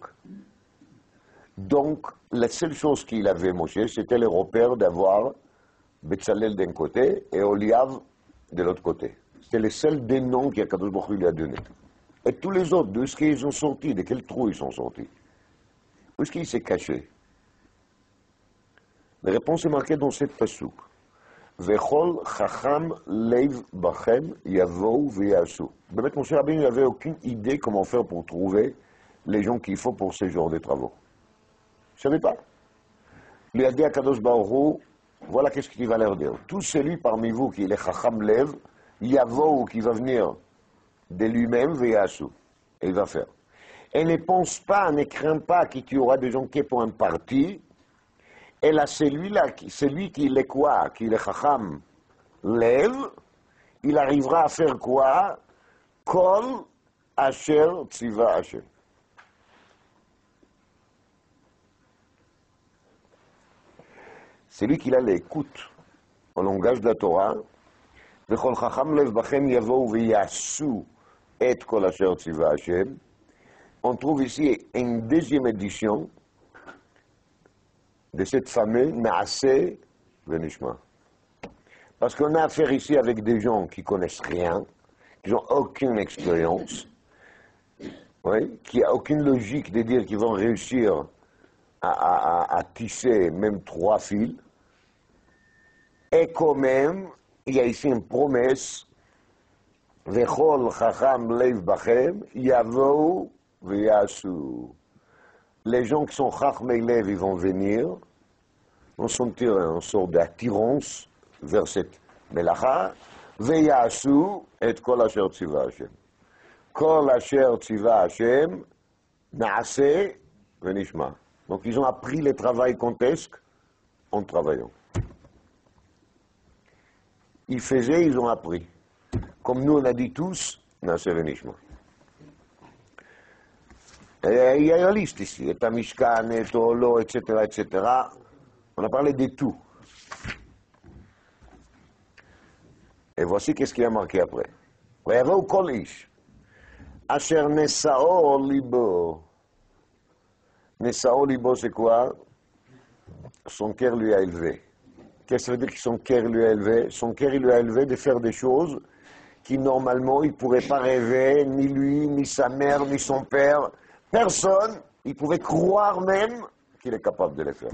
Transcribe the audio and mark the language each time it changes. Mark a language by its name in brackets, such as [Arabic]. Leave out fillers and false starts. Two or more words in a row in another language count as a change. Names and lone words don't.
[French] Donc, la seule chose qu'il avait, Moshe, c'était le repère d'avoir Betzalel d'un côté et Oliav de l'autre côté. C'était le seul des noms qu' [Hebrew] הקדוש ברוך הוא [French] lui a donné. Et tous les autres, d'où est-ce qu'ils sont sortis? De quel trou ils sont sortis? Où est-ce qu'il s'est caché? La réponse est marquée dans cette pasuk. [Hebrew] וכל חכם לב בכם יבואו ויעשו. [French] Bémet, mon cher Rabbeinu n'avait aucune idée comment faire pour trouver les gens qu'il faut pour ce genre de travaux. Je ne savais pas. Il lui a dit à [Hebrew] קדוש ברוך הוא, [French] voilà qu'est-ce qu'il va leur dire. Tout celui parmi vous qui est le [Hebrew] חכם לב, יבואו, [French] qui va venir de lui-même veyasu. Et il va faire. Et ne pense pas, ne crains pas qu'il y aura des gens qui pour un parti. Et là, celui qui est quoi, qui est le [Hebrew] חכם לב, [French] il arrivera à faire quoi? [Hebrew] כל אשר ציווה השם. [French] Celui qui a l'écoute au langage de la Torah, [Hebrew] וכל חכם לב בכם יבואו ויעשו את כל אשר ציווה השם. [French] On trouve ici une deuxième édition de cette fameuse [Hebrew] נעשה ונשמע. [French] Parce qu'on a affaire ici avec des gens qui connaissent rien, qui n'ont aucune expérience, oui, qui n'ont aucune logique de dire qu'ils vont réussir à tisser même 3 fils. Et quand même, il y a ici une promesse, [Hebrew] וכל חכם לב בכם יבואו ויעשו. [French] Les gens qui sont [Hebrew] חכמי לב, [French] ils vont venir, vont sentir une sorte d'attirance vers cette melacha, [Hebrew] ויעשו את כל אשר ציווה השם. כל אשר ציווה השם, נעשה ונשמע. [French] Donc ils ont appris le travail contesque en travaillant. Ils faisaient, ils ont appris. Comme nous on a dit tous, [Hebrew] נעשה ונשמע. [French] Et il y a la liste ici, et Mishkan, et Olo, etc., etc. On a parlé de tout. Et voici qu'est-ce qu'il y a marqué après. [Hebrew] ויבואו כל איש, אשר נשאו לבו. נשאו לבו, [French] c'est quoi? Son cœur lui a élevé. Qu'est-ce que ça veut dire que son cœur lui a élevé? Son cœur lui a élevé de faire des choses qui normalement il ne pourrait pas rêver, ni lui, ni sa mère, ni son père. Personne, il pouvait croire même qu'il est capable de les faire.